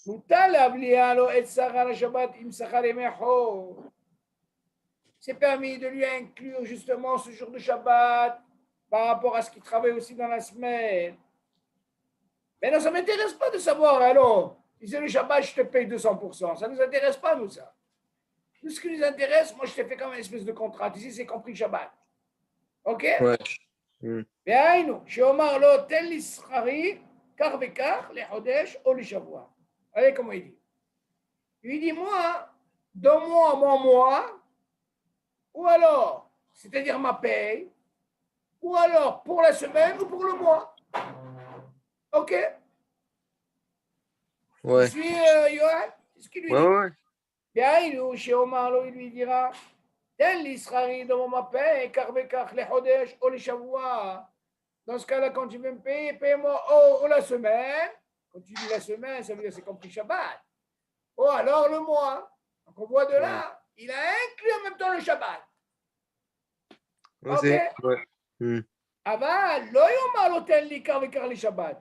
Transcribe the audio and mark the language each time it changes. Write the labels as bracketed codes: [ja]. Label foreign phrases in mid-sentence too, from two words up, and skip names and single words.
[fr] C'est permis de lui inclure justement ce jour de Shabbat par rapport à ce qu'il travaille aussi dans la semaine. Mais non, ça ne m'intéresse pas de savoir, alors, si c'est le Shabbat, je te paye 200%. Ça ne nous intéresse pas, nous, ça. Tout ce qui nous intéresse, moi, je te fais comme une espèce de contrat. Ici, c'est compris Shabbat. OK? Ouais. [he] והיינו, שאומר לו, תן לי שכרי, כך וכך, לחודש או לשבוע. [fr] Allez, comment il dit? Il dit, moi, donne-moi mon mois, ou alors, c'est-à-dire ma paye, ou alors pour la semaine ou pour le mois. OK? Ouais. Tu suis, Yoann? C'est ce qu'il lui dit. Ouais. [he] והיינו, שאומר לו, [fr] il lui dira, [he] תן לי שכרי, [fr] donne-moi ma paye, [he] כך וכך, לחודש או לשבוע. [fr] Dans ce cas-là, quand tu veux me payer, paye-moi ou la semaine. Quand tu dis la semaine, ça veut dire c'est compris Shabbat. Ou alors le mois. Donc on voit de là, il a inclus en même temps le Shabbat. Ouais. Aval, le Shabbat.